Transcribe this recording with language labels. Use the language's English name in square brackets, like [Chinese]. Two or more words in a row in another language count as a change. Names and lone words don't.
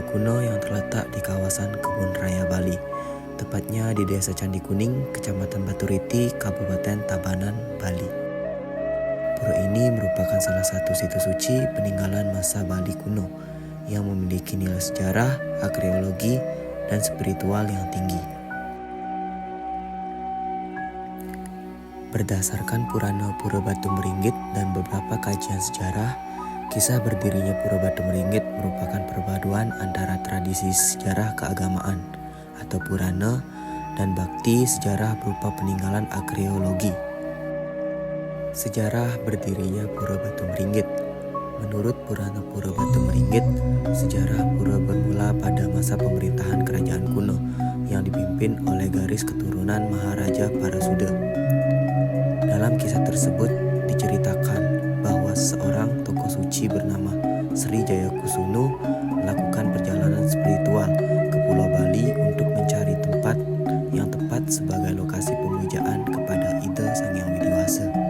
[Indonesian] kuno yang terletak di kawasan Kebun Raya Bali, tepatnya di Desa Candi Kuning, Kecamatan Baturiti, Kabupaten Tabanan, Bali. Pura ini merupakan salah satu situs suci peninggalan masa Bali kuno yang memiliki nilai sejarah, arkeologi, dan spiritual yang tinggi. Berdasarkan Purana Pura Batu Meringgit dan beberapa kajian sejarah, kisah berdirinya Pura Batu Meringgit merupakan perpaduan antara tradisi sejarah keagamaan atau Purana dan bakti sejarah berupa peninggalan arkeologi. Sejarah berdirinya Pura Batu Meringgit. Menurut Purana Pura Batu Meringgit, sejarah pura bermula pada masa pemerintahan kerajaan kuno yang dipimpin oleh garis keturunan Maharaja Parasuda. Dalam kisah tersebut diceritakan bahwa seorang tokoh suci bernama Sri Jayakusunu melakukan perjalanan spiritual ke Pulau Bali untuk mencari tempat yang tepat sebagai lokasi pemujaan kepada Ida Sang Hyang Widiwasa.